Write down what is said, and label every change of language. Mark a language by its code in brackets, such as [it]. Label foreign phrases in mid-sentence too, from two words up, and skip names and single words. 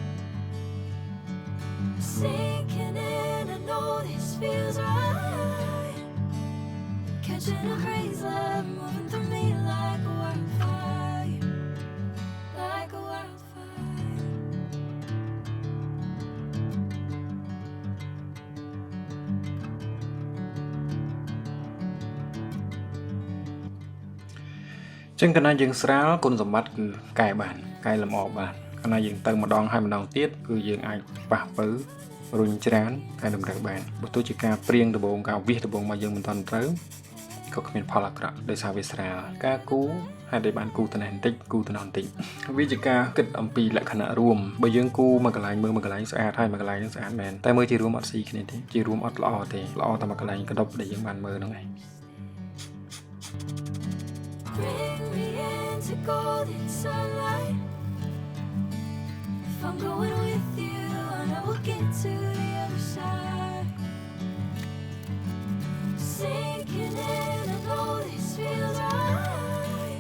[en] Sinking in, I know this feels right. Catching a crazy love moving through me like a wildfire, like a wildfire. [km] ចឹងកាលណាយើងស្រាលគុណសម្បត្តិគឺកែបានកែលម្អបានកាលណាយើងទៅម្ដងហើយម្ដងទៀតគឺយើងអាចប៉ះពៅ រុញច្រានកែតម្រូវបានបើទោះជាការព្រៀងដបងការវិសដបងមកយើងមិនទាន់ត្រូវក៏គ្មានផលអាក្រក់ដោយសារវាស្រាលការគូហេតុតែបានគូតំណែងបន្តិចគូតំណបន្តិចវាជាការគិតអំពីលក្ខណៈរួមបើយើងគូមួយកន្លែងមើលមួយកន្លែងស្អាតហើយមួយកន្លែងនឹងស្អាតមែនតែមើលជារួមអត់ស៊ីគ្នាទេជារួមអត់ល្អទេល្អតែមួយកន្លែងកណ្ដប់ដែលយើងបានមើលហ្នឹងឯង [en] Bring me into golden sunlight. I'm going with you, I know we'll get to the other side. Sinking in, I know this feels right.